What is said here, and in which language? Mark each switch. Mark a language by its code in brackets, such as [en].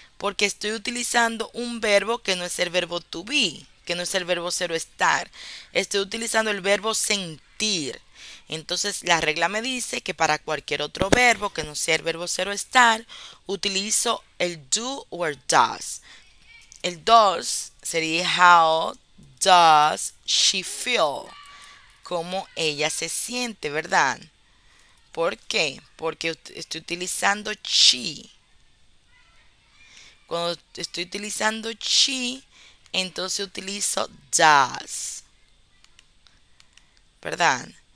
[es] Porque estoy utilizando un verbo que no es el verbo to be, que no es el verbo ser o estar. Estoy utilizando el verbo sentir. Entonces la regla me dice que para cualquier otro verbo que no sea el verbo ser o estar, utilizo el do o el does. [en] El does sería how does she feel? [es] ¿Cómo ella se siente, verdad? ¿Por qué? Porque estoy utilizando she. Cuando estoy utilizando she, entonces utilizo does, ¿verdad?